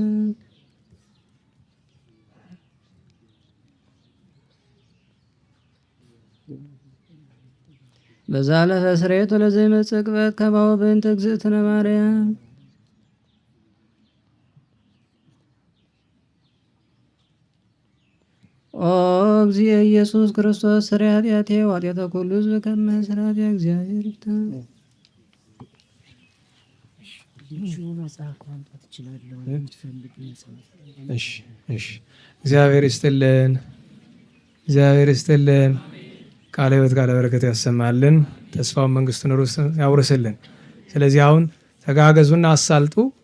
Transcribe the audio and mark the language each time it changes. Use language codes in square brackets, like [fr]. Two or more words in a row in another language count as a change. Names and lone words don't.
[gez] በዛለፈ ስርየት ወለዘይመጽእ ቅበት ከማሁ በእንተ እግዝእትነ ማርያም ኦ እግዚእ ኢየሱስ ክርስቶስ ስርየ ኃጢአቴ ወኃጢአተ ኩሉ ሕዝብ ከመ ስርዓት እግዚአብሔር ይፍታ። [am] እሺ እግዚአብሔር ይስጥልን፣ እግዚአብሔር ይስጥልን። ቃለ ሕይወት ቃለ በረከት ያሰማልን፣ ተስፋውን መንግስቱን ያውርስልን። ስለዚህ አሁን ተጋገዙና አሳልጡ።